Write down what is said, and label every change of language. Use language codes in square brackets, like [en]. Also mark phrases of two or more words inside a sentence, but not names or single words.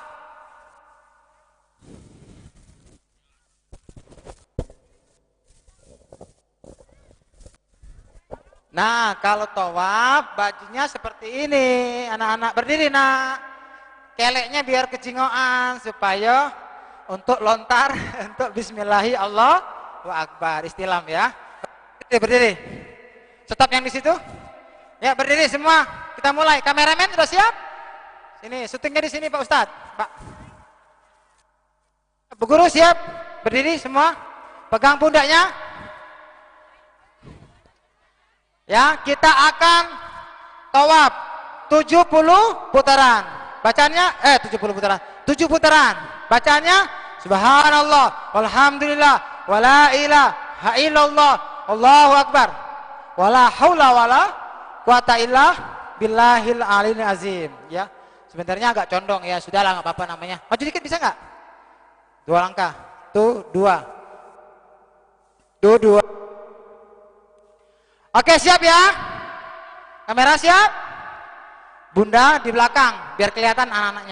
[id] Nah, kalau tawaf bajunya seperti ini. Anak-anak berdiri nak. Keleknya biar kejingoan supaya untuk lontar untuk [ar] بسم الله الله أكبر [id] istilam ya. Berdiri. Stop yang di situ. Ya, berdiri semua. Kita mulai. Kameramen sudah siap? Sini, syutingnya di sini Pak Ustadz. Pak. Bu Guru siap? Berdiri semua. Pegang pundaknya. Ya, kita akan tawaf 70 putaran. Bacanya 70 putaran. 7 putaran. [ar] Bacanya سبحان الله والحمد لله ولا إله إلا الله الله أكبر. ولا حول ولا قوة إلا بالله العلي العظيم. [id] Ya. Sebenarnya agak condong ya, sudahlah enggak apa-apa namanya. Maju dikit bisa enggak? 2 langkah. Tuh, 2. 2. Oke, siap ya? Kamera siap? Bunda di belakang, biar kelihatan anak-anaknya.